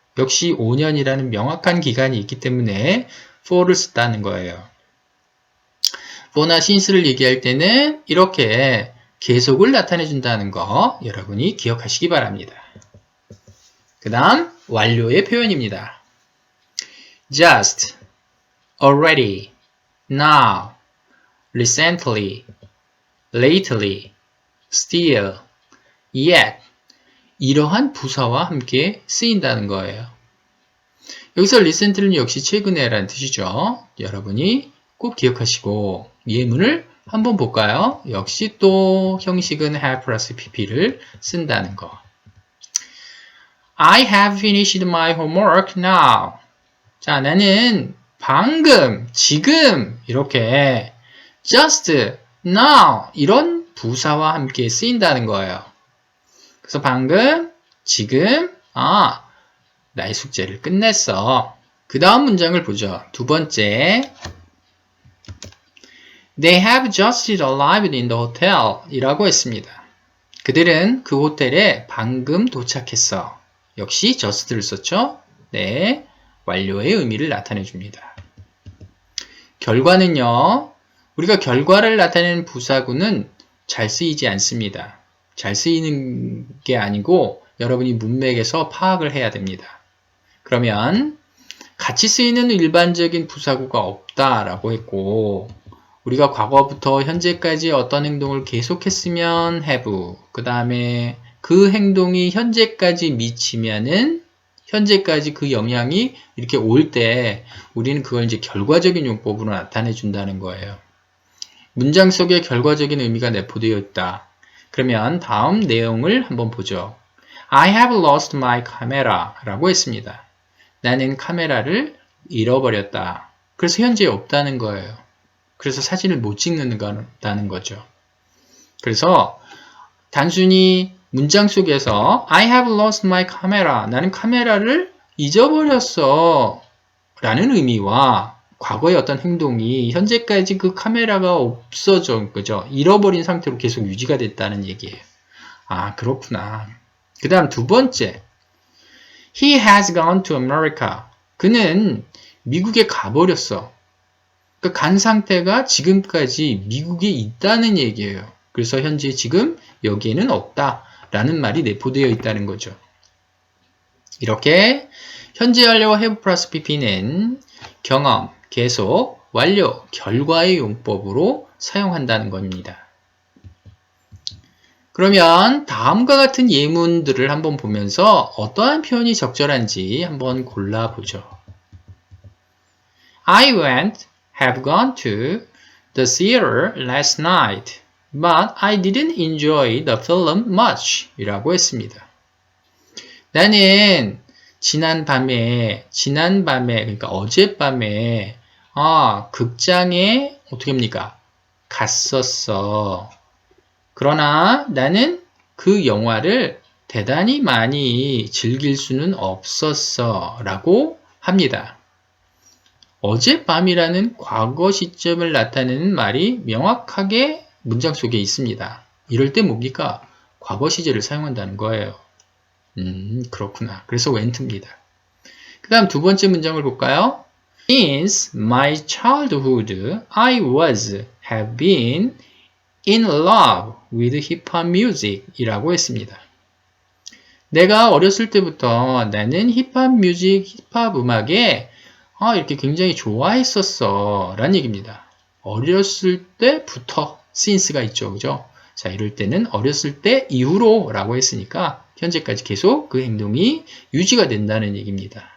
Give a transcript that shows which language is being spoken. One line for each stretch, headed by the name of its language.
Korean: 역시 5년이라는 명확한 기간이 있기 때문에 for를 썼다는 거예요. for나 since를 얘기할 때는 이렇게 계속을 나타내 준다는 거 여러분이 기억하시기 바랍니다. 그 다음 완료의 표현입니다. just, already, now, recently, lately, still, yet 이러한 부사와 함께 쓰인다는 거예요. 여기서 recently는 역시 최근에 라는 뜻이죠. 여러분이 꼭 기억하시고 예문을 한번 볼까요? 역시 또 형식은 have 플러스 pp를 쓴다는 거.
English: I have finished my homework now.
Korean: 자, 나는 방금, 지금 이렇게 just, now 이런 부사와 함께 쓰인다는 거예요. 그래서 방금, 지금, 나의 숙제를 끝냈어. 그 다음 문장을 보죠. 두 번째.
English: They have just arrived in the hotel
Korean: 이라고 했습니다. 그들은 그 호텔에 방금 도착했어. 역시 just를 썼죠? 네, 완료의 의미를 나타내 줍니다. 결과는요, 우리가 결과를 나타내는 부사구는 잘 쓰이지 않습니다. 잘 쓰이는 게 아니고 여러분이 문맥에서 파악을 해야 됩니다. 그러면 같이 쓰이는 일반적인 부사구가 없다라고 했고 우리가 과거부터 현재까지 어떤 행동을 계속했으면 have, 그 다음에 그 행동이 현재까지 미치면은 현재까지 그 영향이 이렇게 올 때 우리는 그걸 이제 결과적인 용법으로 나타내 준다는 거예요. 문장 속에 결과적인 의미가 내포되어 있다. 그러면 다음 내용을 한번 보죠.
English: I have lost my camera
Korean: 라고 했습니다. 나는 카메라를 잃어버렸다. 그래서 현재 없다는 거예요. 그래서 사진을 못 찍는다는 거죠. 그래서 단순히 문장 속에서
English: I have lost my camera.
Korean: 나는 카메라를 잊어버렸어. 라는 의미와 과거의 어떤 행동이 현재까지 그 카메라가 없어져, 그죠? 잃어버린 상태로 계속 유지가 됐다는 얘기예요. 아, 그렇구나. 그 다음 두 번째.
English: He has gone to America.
Korean: 그는 미국에 가버렸어. 그 간 상태가 지금까지 미국에 있다는 얘기예요. 그래서 현재 지금 여기에는 없다라는 말이 내포되어 있다는 거죠. 이렇게 현재 완료와 have 플러스 pp는 경험, 계속, 완료, 결과의 용법으로 사용한다는 겁니다. 그러면 다음과 같은 예문들을 한번 보면서 어떠한 표현이 적절한지 한번 골라보죠.
English: I have gone to the theater last night, but I didn't enjoy the film much
Korean: 이라고 했습니다. 나는 지난밤에 그러니까 어젯밤에 극장에 어떻게 합니까? 갔었어. 그러나 나는 그 영화를 대단히 많이 즐길 수는 없었어 라고 합니다. 어젯밤이라는 과거 시점을 나타내는 말이 명확하게 문장 속에 있습니다. 이럴 때 뭡니까? 과거 시제를 사용한다는 거예요. 그렇구나. 그래서 went입니다. 그 다음 두 번째 문장을 볼까요?
English: Since my childhood, I have been in love with hip-hop music
Korean: 이라고 했습니다. 내가 어렸을 때부터 나는 힙합 음악에 이렇게 굉장히 좋아했었어 라는 얘기입니다. 어렸을 때부터 since가 있죠. 그죠? 자, 이럴 때는 어렸을 때 이후로 라고 했으니까 현재까지 계속 그 행동이 유지가 된다는 얘기입니다.